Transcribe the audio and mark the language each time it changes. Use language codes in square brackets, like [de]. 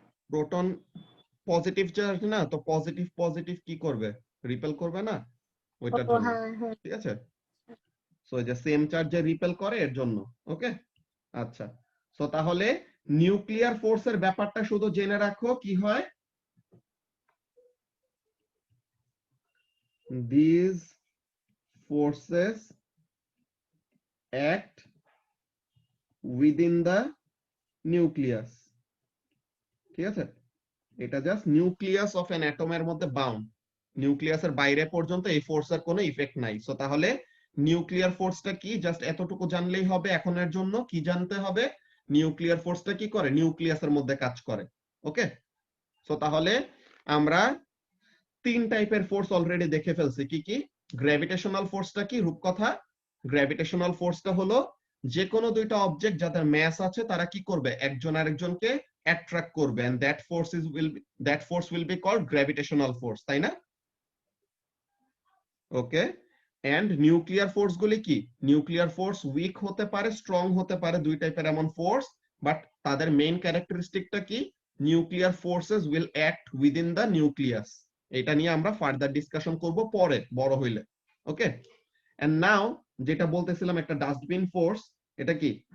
[bn] Proton positive charge না, তো positive positive কি করবে? রিপেল করবে না, ওইটার জন্য, ঠিক আছে। সো এই যে সেম চার্জে রিপেল করে, এর জন্য। ওকে, আচ্ছা। সো তাহলে নিউক্লিয়ার ফোর্সের ব্যাপারটা শুধু জেনে রাখো কি হয়। [en] These forces act within the nucleus, [bn] ঠিক আছে। এটা জাস্ট নিউক্লিয়াস অফ এন অ্যাটমের মধ্যে বাউন্ড, নিউক্লিয়াসের বাইরে পর্যন্ত এই ফোর্সের কোনো ইফেক্ট নাই। সো তাহলে নিউক্লিয়ার ফোর্সটা কি? জাস্ট এতটুকু জানলেই হবে এখনের জন্য। কি জানতে হবে? নিউক্লিয়ার ফোর্সটা কি করে? নিউক্লিয়াসের মধ্যে কাজ করে। ওকে, সো তাহলে আমরা 3 টাইপের ফোর্স অলরেডি দেখে ফেলছি। কি কি? গ্র্যাভিটেশনাল ফোর্সটা কি? রূপকথা, গ্র্যাভিটেশনাল ফোর্সটা হলো যে কোনো দুইটা অবজেক্ট যাদের ম্যাস আছে, তারা কি করবে? একজন আরেকজনকে অ্যাট্রাক্ট করবে, [en] and that force will be called gravitational force, [bn] তাই না? ওকে, এন্ড নিউক্লিয়ার ফোর্স গুলি কি? নিউক্লিয়ার ফোর্স উইক হতে পারে, স্ট্রং হতে পারে, দুই টাইপের এমন ফোর্স, বাট তাদের মেইন ক্যারেক্টারিস্টিকটা কি? [en] Nuclear forces will act within the nucleus. [bn] এটা নিয়ে আমরা ফার্দার ডিসকাশন করব পরে বড় হইলে। ওকে, এন্ড নাও যেটা বলতেছিলাম একটা ডাস্টবিন ফোর্স, এটা কি?